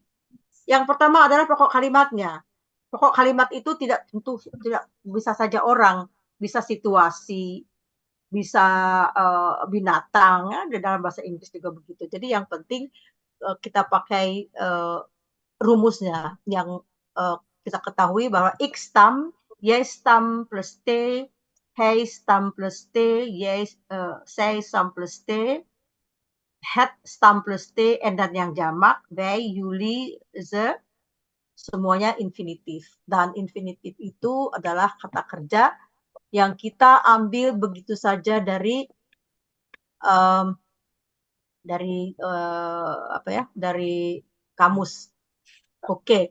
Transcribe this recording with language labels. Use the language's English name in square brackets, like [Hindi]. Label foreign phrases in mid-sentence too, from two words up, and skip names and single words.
[Indonesian] Yang pertama adalah pokok kalimatnya. Pokok kalimat itu tidak bisa saja orang, bisa situasi, bisa binatang, ya, di dalam bahasa Inggris juga begitu. Jadi yang penting kita pakai rumusnya yang kita ketahui bahwa [Dutch] X stam, Y stam plus T, Hij stam plus T, Zij stam plus T, Het stam plus T, [Indonesian] dan yang jamak, [Dutch] wij, jullie, ze, [Indonesian] semuanya infinitif. Dan infinitif itu adalah kata kerja yang kita ambil begitu saja dari kamus. Oke.